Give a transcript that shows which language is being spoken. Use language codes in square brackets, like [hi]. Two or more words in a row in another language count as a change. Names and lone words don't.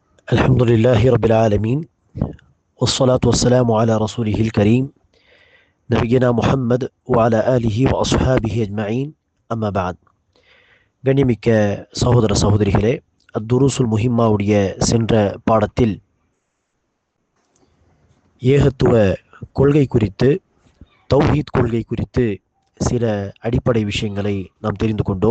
[ar] الحمد لله رب العالمين والصلاة والسلام على رسوله الكريم نبينا محمد وعلى آله وأصحابه أجمعين أما بعد [ta] கண்ணியமிக்க சகோதர சகோதரிகளே, அத்துருசுல் முஹிம்மாவுடைய சென்ற பாடத்தில் ஏகத்துவ கொள்கை குறித்து, தௌஹீத் கொள்கை குறித்து சில அடிப்படை விஷயங்களை நாம் தெரிந்து கொண்டோம்.